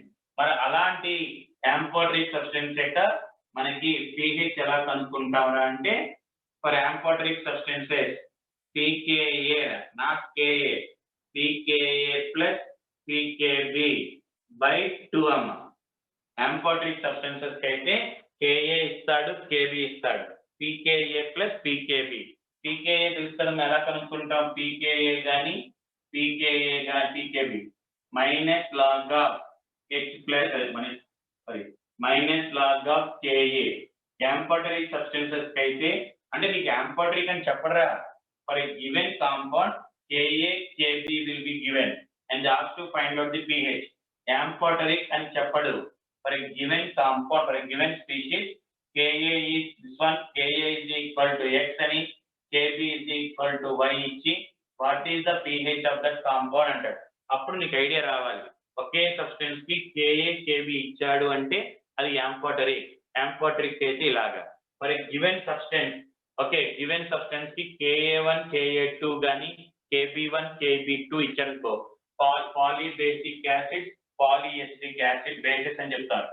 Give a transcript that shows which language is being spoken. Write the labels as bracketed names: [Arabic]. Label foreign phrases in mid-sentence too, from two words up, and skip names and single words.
[Telugu] మరి అలాంటి [English] amphoteric substance [Telugu] యొక్క మనకి pH ఎలా కనుక్కుంటామరా అంటే [English] for amphoteric substances pKa not Ka, pKa plus pKb by 2 [Telugu] అమ్మ. [English] amphoteric substances [Telugu] అయితే Ka ఇస్తాడు, Kb ఇస్తాడు, [English] pKa plus pKb. [Telugu] pKa తెలుసు కదా, ఎలా కనుక్కుంటాం, pKa కానీ pKa కానీ pKb [English] minus log of H plus minus log of Ka. amphoteric substances [Telugu] అయితే అంటే నీకు యాంఫోటరిక్ అని చెప్పడరా, [English] for a given compound Ka Kb will be given and ask to find out the pH. [Telugu] యాంఫోటరిక్ అని చెప్పడు. [English] for a given compound, for a given species KA is this one, KA is equal to X అని, KB is equal to Y ఇచ్చి what is the pH of that compound అంటాడు. [Telugu] అప్పుడు నీకు ఐడియా రావాలి, ఒకే సబ్స్టెన్స్ కి KA KB ఇచ్చాడు అంటే అది యాంఫోటరిక్. యాంఫోటరిక్ అయితే ఇలాగా [English] for a given substance, okay given substance [Telugu] కి KA1 KA2 గానీ KB1 KB2 ఇచ్చారనుకో [English] polybasic acid polyacidic acid bases [Telugu] అని చెప్తారు.